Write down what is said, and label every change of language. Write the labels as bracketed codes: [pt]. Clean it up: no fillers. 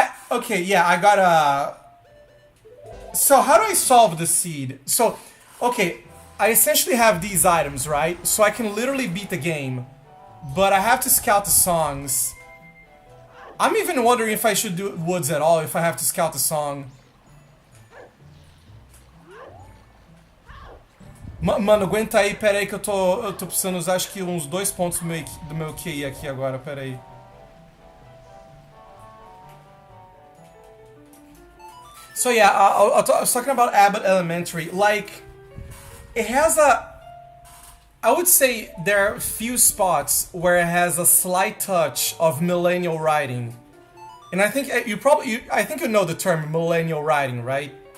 [en] Okay, yeah, I got a... So, how do I solve the seed? So, okay, I essentially have these items, right? So I can literally beat the game. But I have to scout the songs. I'm even wondering if I should do woods at all, if I have to scout the song. [pt] Mano, aguenta aí, pera aí que eu tô precisando usar acho que uns 2 pontos do meu QI aqui agora, pera aí. [en] So yeah, I was talking about Abbott Elementary. Like, it has I would say there are few spots where it has a slight touch of millennial writing. And I think I think you know the term millennial writing, right?